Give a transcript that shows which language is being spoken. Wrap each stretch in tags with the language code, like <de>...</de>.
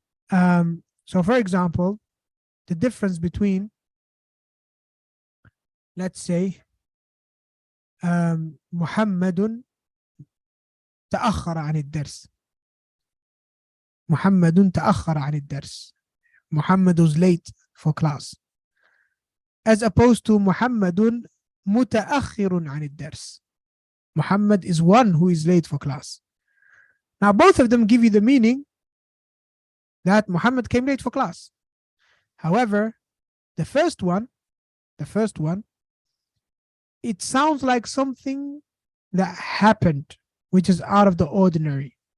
<en>So for example, the difference between, let's say,</en> <ar>محمد تأخر عن الدرس. محمد تأخر عن الدرس.</ar> <en>Muhammad was late for class. As opposed to</en> <ar>محمد متأخر عن الدرس.</ar> <en>Muhammad is one who is late for class. Now, both of them give you the meaning that Muhammad came late for class. However, the first one, it sounds like something that happened, which is out of the ordinary.</en>